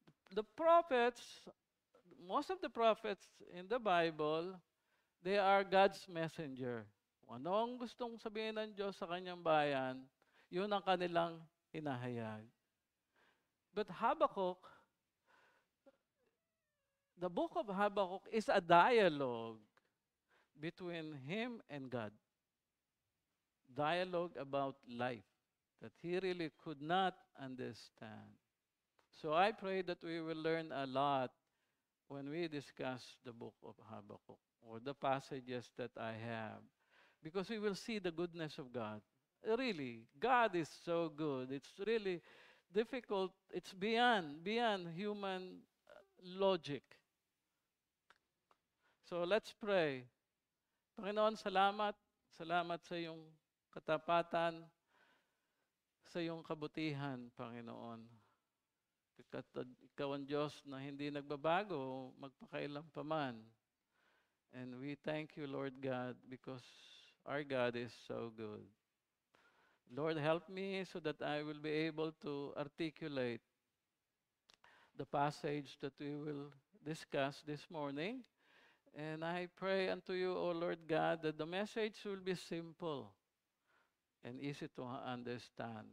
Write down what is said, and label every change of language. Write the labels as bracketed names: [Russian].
[English] The prophets, most of the prophets in the Bible, they are God's messenger. [Filipino] Kung ano ang gustong sabihin ng Diyos sa kanyang bayan, yun ang kanilang hinahayag. [English] But Habakkuk, the book of Habakkuk is a dialogue between him and God. Dialogue about life that he really could not understand. So I pray that we will learn a lot when we discuss the book of Habakkuk or the passages that I have, because we will see the goodness of God. Really, God is so good. It's really difficult. It's beyond human logic. So let's pray. [Filipino] Panginoon, salamat. Salamat sa iyong katapatan, sa iyong kabutihan, Panginoon. Ikaw ang Diyos na hindi nagbabago, magpakailan pa man. [English] And we thank you, Lord God, because our God is so good. Lord, help me so that I will be able to articulate the passage that we will discuss this morning. And I pray unto you, O Lord God, that the message will be simple and easy to understand.